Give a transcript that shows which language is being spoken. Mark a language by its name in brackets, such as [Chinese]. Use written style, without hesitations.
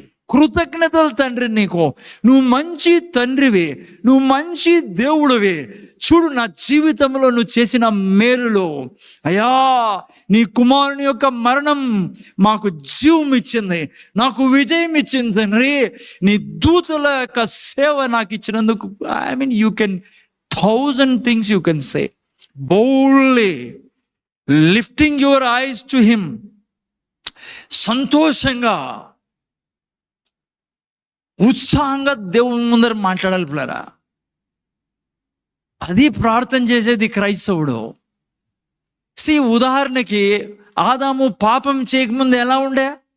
[Telugu] కృతజ్ఞతలు తండ్రి నీకు. నువ్వు మంచి తండ్రివి, నువ్వు మంచి దేవుడివి. చూడు నా జీవితంలో నువ్వు చేసిన మేలులు. అయ్యా, నీ కుమారుని యొక్క మరణం మాకు జీవం ఇచ్చింది, నాకు విజయం ఇచ్చింది తండ్రి. నీ దూతల యొక్క సేవ నాకు ఇచ్చినందుకు [English] You can 1000 things you can say boldly, lifting your eyes to him. [Telugu] సంతోషంగా, ఉత్సాహంగా దేవుని ముందర మాట్లాడాలి పిల్లరా. అది ప్రార్థన చేసేది క్రైస్తవుడు. ఉదాహరణకి ఆదాము పాపం చేయకముందు ఎలా ఉండే?